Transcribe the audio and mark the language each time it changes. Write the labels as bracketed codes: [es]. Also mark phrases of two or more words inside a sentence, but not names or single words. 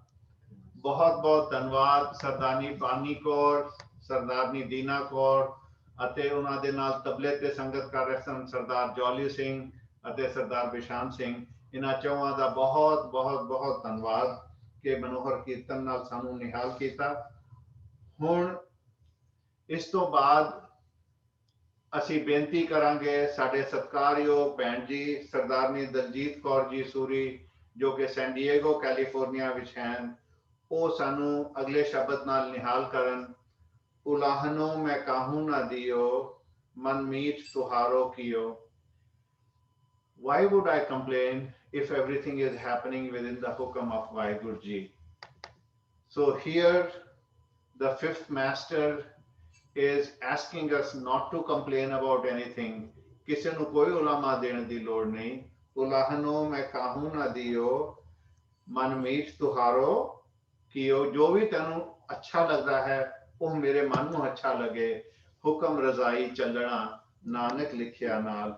[pa] ਬਹੁਤ ਬਹੁਤ ਧੰਨਵਾਦ ਸਰਦਾਰਨੀ ਪਾਨੀ ਕੌਰ, ਸਰਦਾਰਨੀ ਦੀਨਾ ਕੌਰ ਅਤੇ ਉਹਨਾਂ ਦੇ ਨਾਲ ਤਬਲੇ ਤੇ ਸੰਗਤ ਕਰ ਰਹੇ ਸਨ ਸਰਦਾਰ ਜੌਲੀ ਸਿੰਘ ਅਤੇ ਸਰਦਾਰ ਬਿਸ਼ਾਨ ਸਿੰਘ। ਇਹਨਾਂ ਚੌਹਾਂ ਦਾ ਬਹੁਤ ਬਹੁਤ ਬਹੁਤ ਧੰਨਵਾਦ ਕਿ ਮਨੋਹਰ ਕੀਰਤਨ ਨਾਲ ਸਾਨੂੰ ਨਿਹਾਲ ਕੀਤਾ। ਹੁਣ ਇਸ ਤੋਂ ਬਾਅਦ ਅਸੀਂ ਬੇਨਤੀ ਕਰਾਂਗੇ ਸਾਡੇ ਸਤਿਕਾਰਯੋਗ ਭੈਣ ਜੀ ਸਰਦਾਰਨੀ ਦਲਜੀਤ ਕੌਰ ਜੀ ਸੂਰੀ ਜੋ ਕਿ ਸੈਨ ਡਿਏਗੋ ਕੈਲੀਫੋਰਨੀਆ ਵਿੱਚ ਹਨ, ਉਹ ਸਾਨੂੰ ਅਗਲੇ ਸ਼ਬਦ ਨਾਲ ਨਿਹਾਲ ਕਰਨ। ਉਲਾਹਨੋਂ ਮੈਂ ਕਾਹੂ ਨਾ ਦਿਓ, ਮਨ ਮੀਤ ਤੁਹਾਰੋ ਕੀਓ। [en] Why would I complain if everything is happening within the hukam of Vaheguru Ji? So here the fifth master is asking us not to complain about anything. [pa] ਕਿਸੇ ਨੂੰ ਕੋਈ ਉਲਾਮਾ ਦੇਣ ਦੀ ਲੋੜ ਨਹੀਂ। ਉਲਾਹਨੋਂ ਮੈਂ ਕਾਹੂ ਨਾ ਦਿਓ, ਮਨ ਮੀਤ ਤੁਹਾਰੋ ਕੀਓ। ਜੋ ਵੀ ਤੈਨੂੰ ਅੱਛਾ ਲੱਗਦਾ ਹੈ ਉਹ ਮੇਰੇ ਮਨ ਨੂੰ ਅੱਛਾ ਲੱਗੇ। ਹੁਕਮ ਰਜ਼ਾਈ ਚੱਲਣਾ ਨਾਨਕ ਲਿਖਿਆ ਨਾਲ।